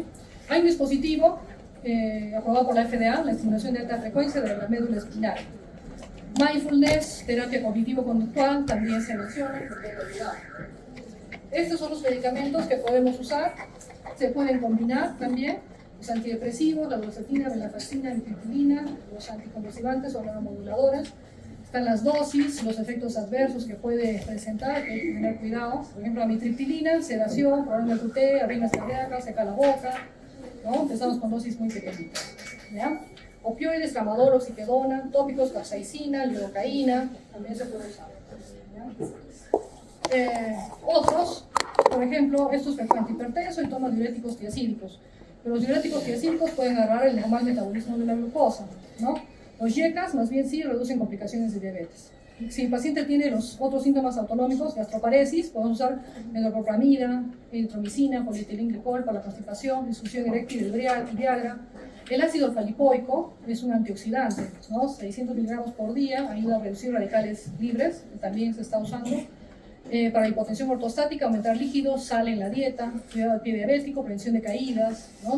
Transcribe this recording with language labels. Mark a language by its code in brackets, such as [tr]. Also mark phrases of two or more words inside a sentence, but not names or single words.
[es] Hay un dispositivo aprobado por la FDA, la estimulación de alta frecuencia de la médula espinal. Mindfulness, terapia cognitivo-conductual, también se menciona porque hay que olvidar. Estos son los medicamentos que podemos usar. Se pueden combinar también los antidepresivos, la duloxetina, venlafaxina, amitriptilina, los anticonvulsivantes o neuromoduladores. Están las dosis, los efectos adversos que puede presentar, que hay que tener cuidado. Por ejemplo, amitriptilina, sedación, problema de QT, arritmias cardíacas, seca la boca, ¿no? Empezamos con dosis muy pequeñitas, ¿ya? Opioides, tramadol, oxipedona, tópicos, capsaicina, lidocaína, también se puede usar, ¿ya? Otros, por ejemplo, esto es frecuente, hipertenso y toma diuréticos tiacídicos. Pero los diuréticos tiacídicos pueden agarrar el normal metabolismo de la glucosa, ¿no? Los YECAs más bien sí reducen complicaciones de diabetes. Si el paciente tiene los otros síntomas autonómicos, gastroparesis, podemos usar metoclopramida, eritromicina, polietilenglicol para la constipación, disfunción eréctil y Viagra. El ácido alfa-lipoico es un antioxidante, ¿no? 600 miligramos por día, ayuda a reducir radicales libres, que también se está usando. Para hipotensión ortostática, aumentar líquidos, sal en la dieta, cuidado del pie diabético, prevención de caídas, ¿no?